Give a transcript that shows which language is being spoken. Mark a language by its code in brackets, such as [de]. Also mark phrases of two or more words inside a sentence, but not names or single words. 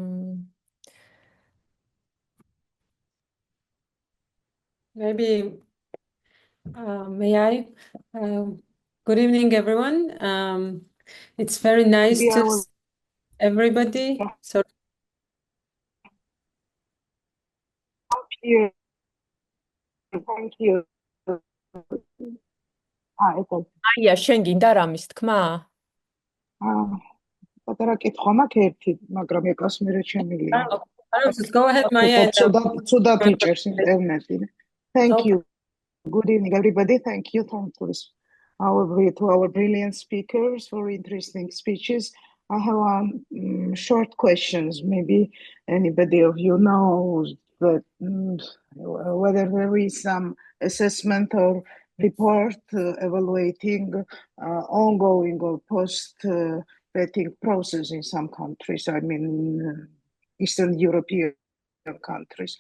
[en] maybe may I? Good evening, everyone. It's very nice to see everybody. So thank you. [ka] აია, შენ გინდა რამის თქმა? პატარა კითხვა მაქვს ერთი, მაგრამ ეკას მე რჩემილია. [en] Go ahead, Maya. [ka] ცუდად იჭერს ინტერნეტი. [en] Thank you. Good evening, everybody. Thank you to our brilliant speakers for interesting speeches. I have short questions. Maybe anybody of you knows that whether there is some assessment or report evaluating ongoing or post-vetting process in some countries, I mean Eastern European countries.